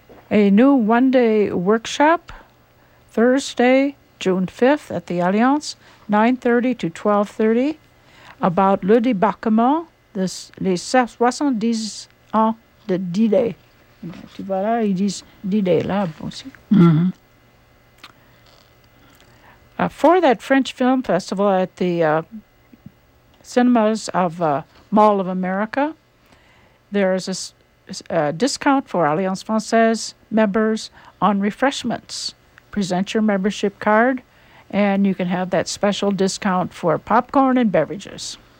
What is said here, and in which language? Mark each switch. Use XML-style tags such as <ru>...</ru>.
<en>A new one-day workshop, Thursday, June 5th at the Alliance, 9:30 to 12:30, about</en> <fr>Le Débarquement, les 70 ans de D-Day. Tu vois là, ils disent D-Day là aussi. Mm-hmm.</fr> <en>For that French Film Festival at the cinemas of Mall of America, there is a discount for Alliance Française members on refreshments. Present your membership card, and you can have that special discount for popcorn and beverages.</en>